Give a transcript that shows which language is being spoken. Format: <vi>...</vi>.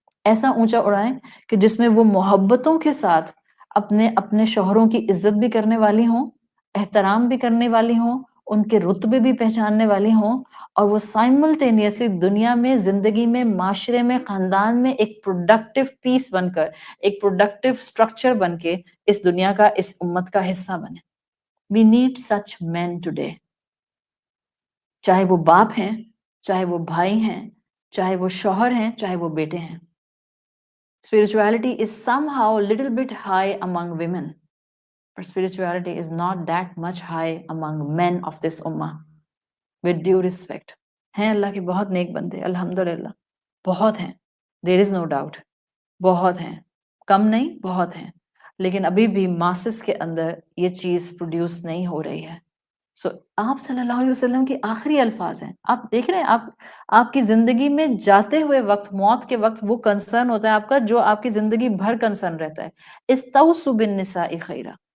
<ur>ایسا اونچا اڑائیں کہ جس میں وہ محبتوں کے ساتھ اپنے شوہروں کی عزت بھی کرنے والی ہوں، احترام بھی کرنے والی ہوں، ان کے رتبے بھی پہچاننے والی ہوں، اور وہ سائملٹینیسلی دنیا میں، زندگی میں، معاشرے میں، خاندان میں ایک پروڈکٹیو پیس بن کر، ایک پروڈکٹیو سٹرکچر بن کے اس دنیا کا، اس امت کا حصہ بنے.</ur> <en>We need such men today.</en> <ur>چاہے وہ باپ ہیں، چاہے وہ بھائی ہیں، چاہے وہ شوہر ہیں، چاہے وہ بیٹے ہیں.</ur> <en>Spirituality is somehow a little bit high among women, but spirituality is not that much high among men of this ummah. With due respect.</en> <ur>ہیں اللہ کے بہت نیک بندے الحمدللہ، بہت ہیں،</ur> <en>there is no doubt.</en> <ur>بہت ہیں، کم نہیں، بہت ہیں، لیکن ابھی بھی ماسس کے اندر یہ چیز پروڈیوس نہیں ہو رہی ہے. سو آپ صلی اللہ علیہ وسلم کے آخری الفاظ ہیں. آپ دیکھ رہے ہیں آپ کی زندگی میں جاتے ہوئے وقت، موت کے وقت وہ کنسرن ہوتا ہے آپ کا جو آپ کی زندگی بھر کنسرن رہتا ہے.</ur> <ar>استوصوا بالنساء خیرا.</ar>